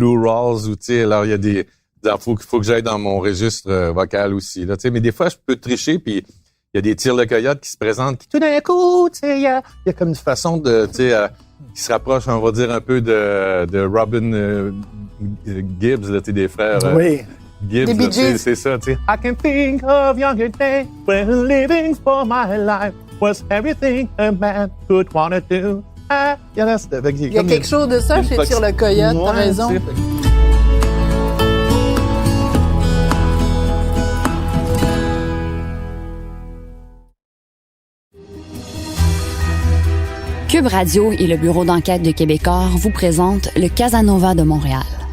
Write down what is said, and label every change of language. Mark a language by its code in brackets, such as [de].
[fr] Lou Rawls, ou, tu sais, alors, il y a des, faut que j'aille dans mon registre vocal aussi, là. Tu sais, mais des fois, je peux tricher, puis il y a des tirs de coyote qui se présentent, qui tout d'un coup, tu sais, il y a comme une façon de, tu sais, qui se rapproche, on va dire, un peu de Robin Gibbs, là, tu sais, des frères. Oui. Gibbs, là, c'est ça, tu sais. [en] I can think of younger days when living for my life was everything a man could want to do. [fr] Il y a quelque chose de ça chez Tire le Coyote, t'as raison. Cube Radio et le bureau d'enquête de Québecor vous présentent le Casanova de Montréal.